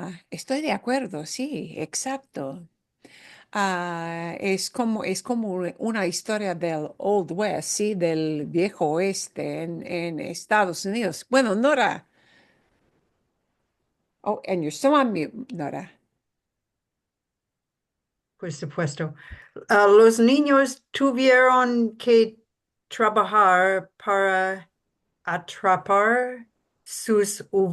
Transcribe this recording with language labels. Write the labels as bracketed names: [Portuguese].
[Spanish] Estoy de acuerdo, sí, exacto. Es como una historia del [English] Old West, [Spanish] sí, del viejo oeste en Estados Unidos. Bueno, Nora. [English] Oh, and you're still on mute, Nora. [Spanish] Por supuesto. Los niños tuvieron que trabajar para atrapar sus